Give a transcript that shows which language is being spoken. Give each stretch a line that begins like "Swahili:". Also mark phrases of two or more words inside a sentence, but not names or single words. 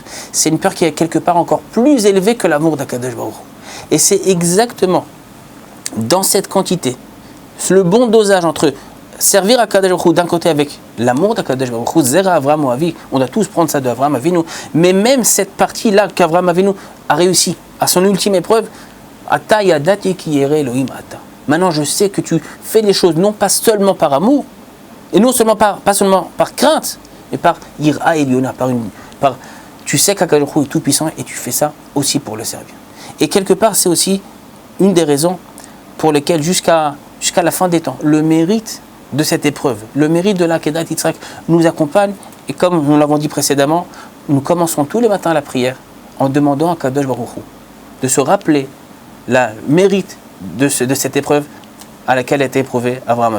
French: C'est une peur qui est quelque part encore plus élevée que l'amour d'
Hebrew: הקדוש ברוך הוא.
French: Et c'est exactement dans cette quantité, le bon dosage entre servir
Hebrew: הקדוש ברוך הוא
French: d'un côté avec l'amour d'
Hebrew: הקדוש ברוך הוא זרע אברהם אוהבי,
French: on doit tous prendre ça d'Avraham Avinu, mais même cette partie-là qu'Avraham Avinu a réussi à son ultime épreuve,
Hebrew: עתה ידעתי כי ירא אלהים אתה.
French: Maintenant je sais que tu fais les choses non pas seulement par amour, et non seulement pas seulement par crainte, mais par
Hebrew: יראה עליונה,
French: tu sais qu'
Hebrew: הקדוש ברוך הוא
French: est tout puissant et tu fais ça aussi pour le servir. Et quelque part c'est aussi une des raisons pour lesquelles jusqu'à la fin des temps, le mérite de cette épreuve, le mérite de l'Akedat Yitzhak nous accompagne, et comme nous l'avons dit précédemment, nous commençons tous les matins la prière en demandant à
Hebrew: קדוש ברוך הוא
French: de se rappeler le mérite de cette épreuve à laquelle a été éprouvé Avraham Avinu.